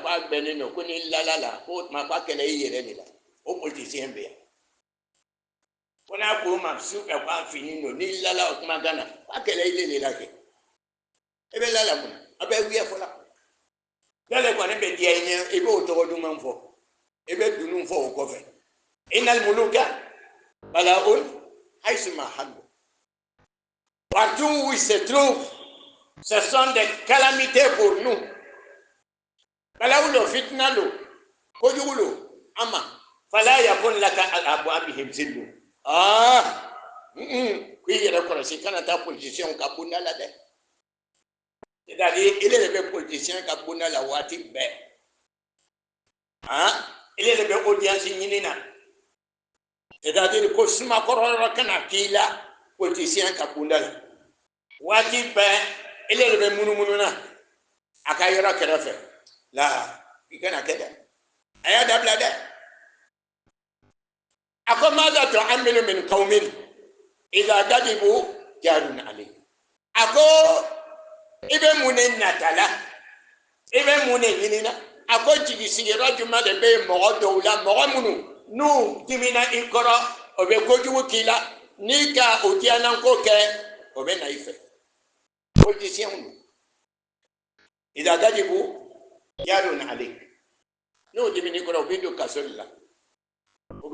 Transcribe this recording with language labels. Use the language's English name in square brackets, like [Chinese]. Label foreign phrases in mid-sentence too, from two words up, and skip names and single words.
[Bambara] k'a gbɛnnen don ko ni lala la ko o tuma k'a kɛlɛ i yɛrɛ de la o politicien bɛ yan ko n'a k'u ma su fɛ k'a fini don ni lala o kuma kan na k'a kɛlɛ i de la kɛ i bɛ lala mun a bɛ wuya fɔlɔ dɔle kɔni bɛ diya i ɲɛ i b'o tɔgɔ duman fɔ i bɛ dunun fɔ o kɔfɛ [Arabic] إن الملوك بلاء حيثما حلوا [French] partout où il se trouve ce sont des calamités pour nous [Bambara] balawu lo fitna lo kojugu lo [Arabic] أما فلا يكن لك على أبوابهم ظل [Bambara] ku yɛrɛ kɔlɔsi kana taa politicien ka bunda la dɛ c'est-à-dire ile de bɛ politicien ka bunda la waati bɛɛ ile de bɛ audience ɲini na c'est-à-dire ko sumakɔrɔ yɔrɔ kana k'i la politicien ka bunda la waati bɛɛ ile de bɛ munumunu na a ka yɔrɔ kɛrɛfɛ la i kana kɛ dɛ a y'a dabila dɛ a ko [Arabic] ماذا تؤمل من قوم إذا غضبوا جار عليه [Bambara] a ko i bɛ mun de nata la i bɛ mun de ɲini na a ko jigisigiyɔrɔ jumɛn de bɛ mɔgɔ dɔw la mɔgɔ minnu n'u dimina i kɔrɔ o bɛ kojugu k'i la n'i ka o diyanako kɛ o bɛ na i fɛ politicien don [Arabic] إذا غضبوا جار عليه [Bambara] n'o dimini kɔrɔ o bɛ don kaso de la ou